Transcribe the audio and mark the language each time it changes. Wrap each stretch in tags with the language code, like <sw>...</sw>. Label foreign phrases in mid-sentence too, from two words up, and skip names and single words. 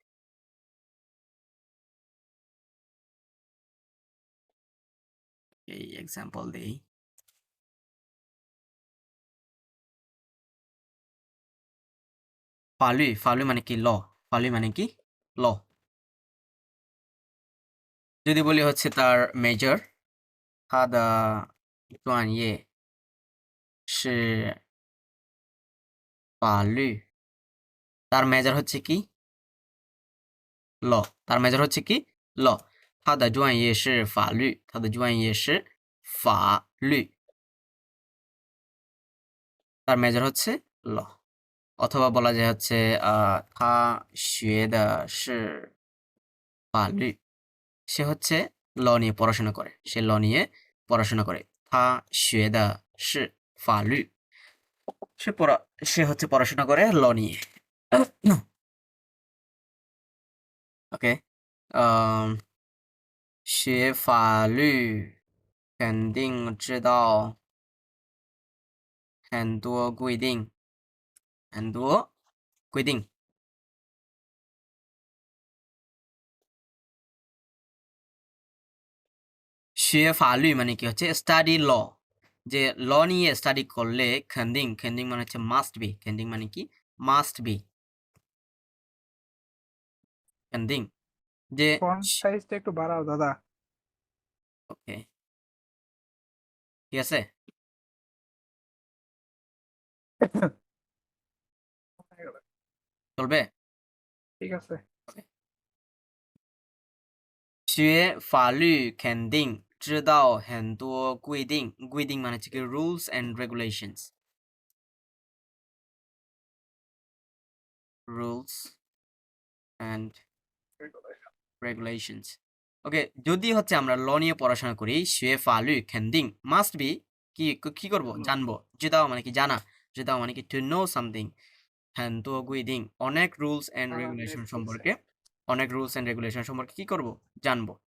<bn>এই এক্সাম্পল দেই। ফালু, ফালু মানে কি ল। ফালু মানে কি ল। যদি বলি হচ্ছে তার মেজর,</bn> <zh>他的专业是法律,</zh> <bn>তার মেজর হচ্ছে কি ল। তার মেজর হচ্ছে কি ল।</bn> <zh>他的专业是法律，他的专业是法律,</zh> <bn>তার মেজর হচ্ছে ল। অথবা বলা যায় হচ্ছে</bn> <zh>他学的是法律,</zh> <bn>সে হচ্ছে ল নিয়ে পড়াশোনা করে, সে ল নিয়ে পড়াশোনা করে।</bn> <zh>他学的是法律,</zh> <bn>সে পড়া, সে হচ্ছে পড়াশোনা করে ল নিয়ে। ওকে,</bn> <zh>学法律肯定知道很多规定，很多规定。学法律</zh> <bn>মানে কি হচ্ছে</bn> <en>study law,</en> <bn>যে ল নিয়ে স্টাডি করলে খেন্ডিং, খেন্ডিং মানে হচ্ছে</bn> <en>must be,</en> <bn>খেন্ডিং মানে কি</bn> <en>must be,</en> <bn>খেন্ডিং যে। ফন্ট সাইজটা একটু বাড়াও দাদা। ওকে, ঠিক আছে, চলবে। ঠিক আছে।</bn> <zh>学法律肯定知道很多规定，规定</zh> <bn>মানে হচ্ছে কি</bn> <en>rules and regulations, rules and regulations.</en> <bn>ওকে, যদি হচ্ছে আমরা ল নিয়ে পড়াশোনা করি,</bn> <zh>学法律肯定</zh> <en>must be</en> <bn>কি কি করব জানবো। 知道 মানে কি জানা, 知道 মানে কি</bn> <en>to know something,</en> <zh>很多规定</zh> <bn>অনেক</bn> <en>rules and regulation</en> <bn>সম্পর্কে, অনেক</bn> <en>rules and regulation</en> <bn>সম্পর্কে কি করব জানবো।</bn>